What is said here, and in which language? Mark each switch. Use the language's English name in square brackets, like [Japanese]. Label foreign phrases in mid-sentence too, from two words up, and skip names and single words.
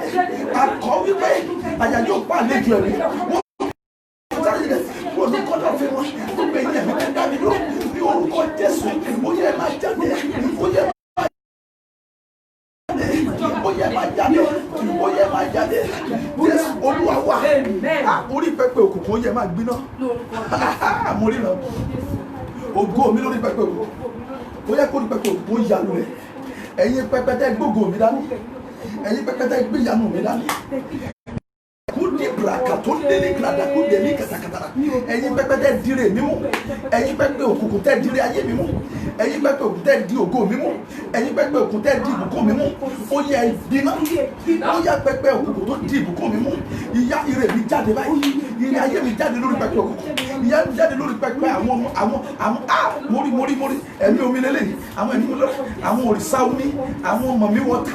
[Yoruba] Akọ wípé àyà yóò pa àlejò ẹ̀mí. Olùkọ́dọ̀ fi wọn, gbogbo ẹ̀yin ẹ̀mí tó dá mi lọ, ní orúkọ Jésù, ó yẹ máa jáde, ó yẹ máa jáde, ó yẹ máa jáde. Jésù Olúwa wa, orí pẹpẹ òkùnkùn ó yẹ máa gbiná. Mo rí lọ, ògo mi lórí pẹpẹ òkùnkùn, ó yẹ kó rí pẹpẹ òkùnkùn ó yanu rẹ̀. Ẹ̀yin pẹpẹ tẹ́ gbógo mi dání, ẹ̀yin pẹpẹ tẹ́ gbé yanu mi dání. Brakato lele grada ko deli katakatara. Ẹ̀yin pẹpẹ tẹ́ dire mi mú, ẹ̀yin pẹpẹ òkùnkùn tẹ́ dire ayé mi mú, ẹ̀yin pẹpẹ òkùnkùn tẹ́ di ògo mi mú, ẹ̀yin pẹpẹ òkùnkùn tẹ́ di ìbùkún mi mú. Ó yẹ ìbínú, ó yẹ pẹpẹ òkùnkùn tó di ìbùkún mi mú. Ìyà ire mi jáde báyìí, ìyà ayé mi jáde lórí pẹpẹ òkùnkùn, ìyà mi jáde lórí pẹpẹ àwọn mórí ẹ̀mí omi lélẹ̀, àwọn ẹ̀mí lọ, àwọn òrìṣà omi, àwọn mọ̀mí wọ́tà.